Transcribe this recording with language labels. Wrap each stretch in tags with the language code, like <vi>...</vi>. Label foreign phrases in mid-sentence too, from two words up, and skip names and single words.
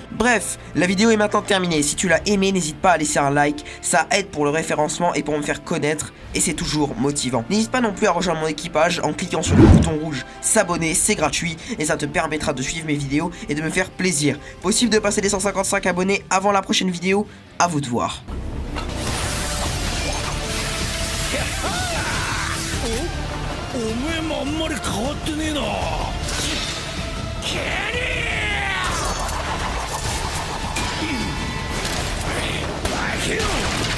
<fr>Bref, la vidéo est maintenant terminée. Si tu l'as aimé, n'hésite pas à laisser un like, ça aide pour le référencement et pour me faire connaître, et c'est toujours motivant. N'hésite pas non plus à rejoindre mon équipage en cliquant sur le bouton rouge s'abonner, c'est gratuit et ça te permettra de suivre mes vidéos et de me faire plaisir. Possible de passer les 155 abonnés avant la prochaine vidéo, à vous de voir.</fr> <ja>おめえもあんまり変わってねえなキリーバキュー</ja>